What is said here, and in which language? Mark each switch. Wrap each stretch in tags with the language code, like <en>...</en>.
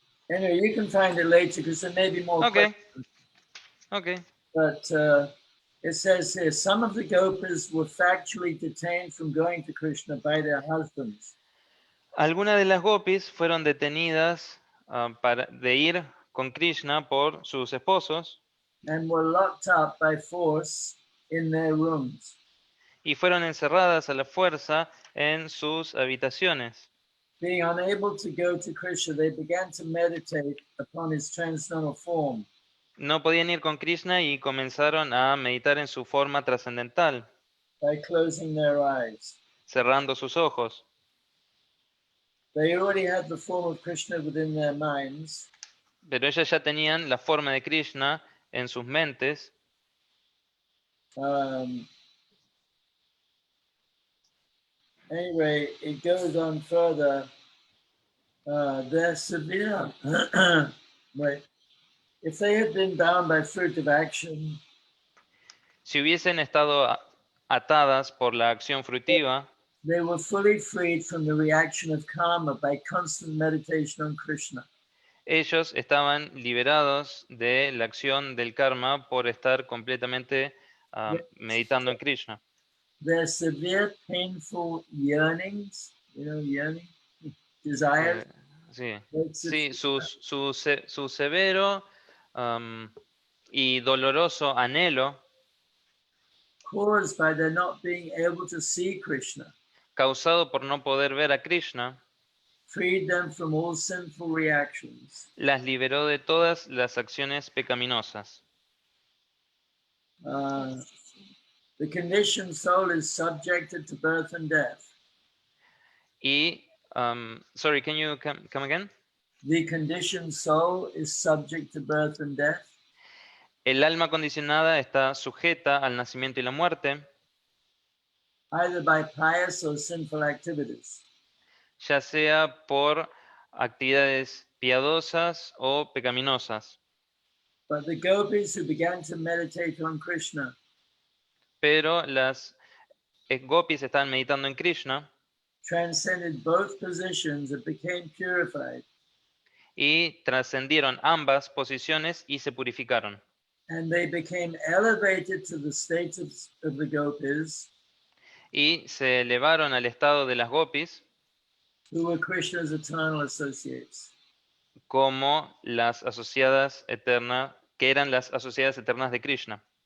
<en>Anyway, you can find it later because there may be more Okay. questions. Okay. But it says here, some of the gopas were factually detained from going to Krishna by their husbands.</en> <es>Algunas de las gopis fueron detenidas de ir con Krishna por sus esposos</es> <en>And were locked up by force in their rooms.</en> <es>y fueron encerradas a la fuerza en sus habitaciones.</es> <en>Being unable to go to Krishna, they began to meditate upon his transcendental form.</en> <es>No podían ir con Krishna y comenzaron a meditar en su forma trascendental,</es> <en>By closing their eyes.</en> <es>cerrando sus ojos.</es> <en>They already had the form of Krishna within their minds.</en> <es>Pero ellas ya tenían la forma de Krishna en sus mentes.</es> <en>Anyway, it goes on further. They're severe. Right. If they had been bound by fruit of action,</en> <es>Si hubiesen estado atadas por la acción fruitiva,</es> <en>they were fully freed from the reaction of karma by constant meditation on Krishna.</en> <es>ellos estaban liberados de la acción del karma por estar completamente meditando en Krishna.</es> <en>Their severe, painful yearnings, yearning, desires,</en> <es>Sí, su severo y doloroso anhelo</es> <en>caused by their not being able to see Krishna,</en> <es>causado por no poder ver a Krishna,</es> <en>freed them from all sinful reactions.</en> <es>las liberó de todas las acciones pecaminosas.</es> <en>The conditioned soul is subjected to birth and death. Y, sorry, can you come again? The conditioned soul is subject to birth and death.</en> <es>El alma condicionada está sujeta al nacimiento y la muerte,</es> <en>Either by pious or sinful activities.</en> <es>ya sea por actividades piadosas o pecaminosas.</es> <en>But the gopis who began to meditate on Krishna</en> <es>Pero las gopis estaban meditando en Krishna</es> <en>transcended both positions and became purified.</en> <es>y trascendieron ambas posiciones y se purificaron.</es> <en>And they became elevated to the state of the gopis,</en> <es>Y se elevaron al estado de las gopis</es> <en>who were Krishna's eternal associates.</en> <es>como las asociadas eternas, que eran las asociadas eternas de Krishna.</es>